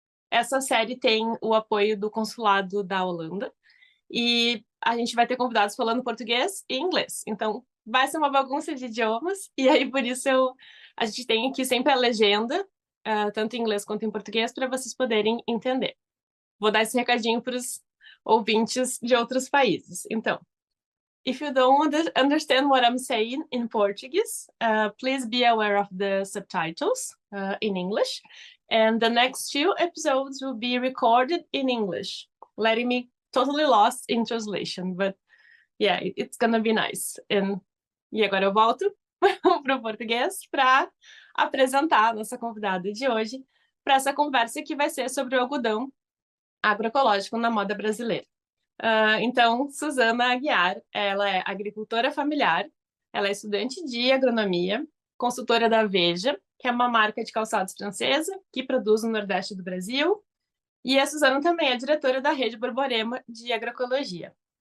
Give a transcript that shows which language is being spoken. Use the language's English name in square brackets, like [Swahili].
[Portuguese] Essa série tem o apoio do Consulado da Holanda e a gente vai ter convidados falando português e inglês. Então vai ser uma bagunça de idiomas e aí por isso a gente tem aqui sempre a legenda, tanto em inglês quanto em português, para vocês poderem entender. Vou dar esse recadinho para os ouvintes de outros países. [English] Então, if you don't understand what I'm saying in Portuguese, please be aware of the subtitles in English. And the next 2 episodes will be recorded in English, letting me totally lost in translation. But yeah, it's gonna be nice. [Portuguese] E agora eu volto para o português para apresentar a nossa convidada de hoje para essa conversa que vai ser sobre o algodão agroecológico na moda brasileira. Então, Suzana Aguiar, ela é agricultora familiar, ela é estudante de agronomia, consultora da Veja, que é uma marca de calçados francesa que produz no Nordeste do Brasil, e a Suzana também é diretora da Rede Borborema de Agroecologia.